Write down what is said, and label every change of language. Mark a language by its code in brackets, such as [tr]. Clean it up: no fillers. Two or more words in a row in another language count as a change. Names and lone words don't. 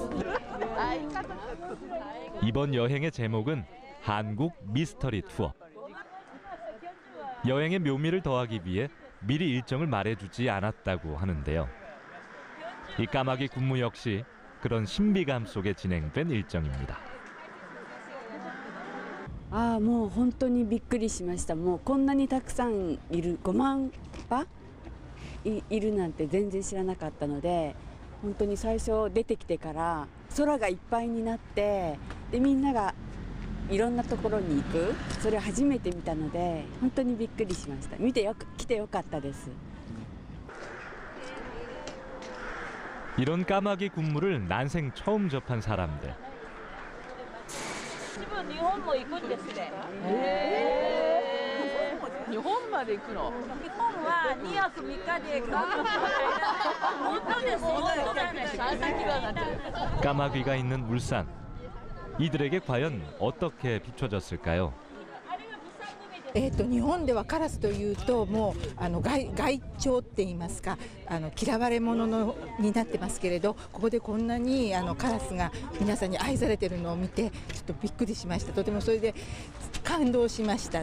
[ko] 이번 여행의 제목은 한국 미스터리 투어. 여행의 묘미를 더하기 위해 미리 일정을 말해주지 않았다고 하는데요. 이 까마귀 군무 역시 그런 신비감 속에 진행된 일정입니다. [ja] もう本当にびっくりしました。もうこんなにたくさんいる、5万羽 いるなんて全然知らなかったので、本当に最初出てきてから空がいっぱいになって、でみんながいろんなところに行く、それを初めて見たので本当にびっくりしました。来てよかったです。 [ko] 이런 까마귀 군무를 난생 처음 접한 사람들. [ja] 日本も行くんですね。日本まで行くの？日本は2泊3日で本当です。 [ko] 까마귀가 있는 울산. 이들에게 과연 어떻게 비춰졌을까요? [ja] 日本ではカラスというともう害鳥って言いますか嫌われ者になってますけれどここでこんなにカラスが皆さんに愛されているのを見てちょっとびっくりしました。とてもそれで感動しました。